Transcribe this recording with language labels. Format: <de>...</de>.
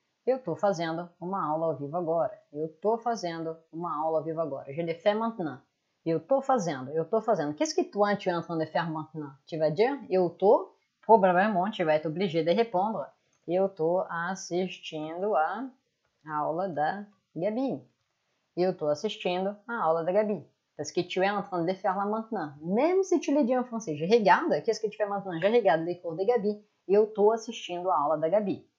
<pt>Eu estou fazendo uma aula ao vivo agora. Eu estou fazendo uma aula ao vivo agora.</pt> <fr>Je le fais maintenant.</fr> <pt>Eu estou fazendo.</pt> <fr>Qu'est-ce que toi tu es en train de faire maintenant? Tu vas dire</fr> <pt>eu estou.</pt> <fr>Provavelmente tu vas être obligé de répondre.</fr> <pt>Eu estou assistindo a aula da Gabi. Eu estou assistindo a aula da Gabi.</pt> <fr>Parce que tu es en train de le faire là maintenant. Même si tu le dis en français, je regarde, qu'est-ce que tu fais maintenant? Je regarde les cours de Gabi.</fr> <pt>Eu estou assistindo a aula da Gabi.</pt>